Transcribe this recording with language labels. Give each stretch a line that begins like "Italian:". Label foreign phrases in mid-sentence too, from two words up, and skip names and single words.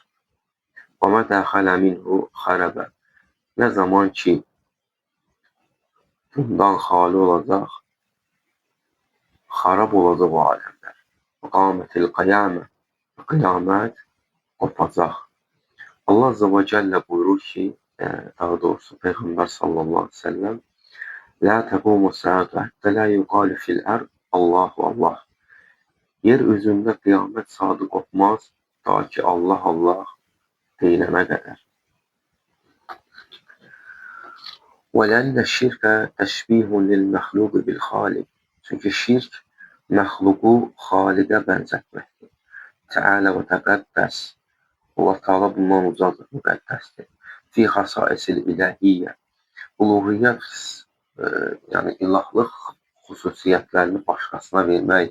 Arabic: ومتى خلا منه خرب.
Azerbaijani: Nə zaman ki, bundan xali olacaq, xarab olacaq o aləmlər.
Arabic: وقامت القيامة.
Azerbaijani: Qiyamət qopacaq.
Arabic: Allah عز وجل
Azerbaijani: buyurur ki, daha doğrusu Peygamber
Arabic: صلى الله عليه وسلم, لا تقوم الساعة حتى لا يقال في الأرض الله الله.
Azerbaijani: Yer üzündə qiyamət saati qopmaz, ta ki Allah Allah deyilənə qədər.
Arabic: وَلَنَّ الشِّرْكَ تَشْبِيهٌ لِلْمَخْلُوقِ بِالْخَالِقِ.
Azerbaijani: Çünki şirk məxluqu xaliqə bənzətməkdir.
Arabic: تعالى وتقدس.
Azerbaijani: Allah Teala bundan ucadır, müqəddəsdir.
Arabic: في خصائص الإلهية.
Azerbaijani: Uluhiyyət, yəni ilahlıq xüsusiyyətlərini başqasına vermək.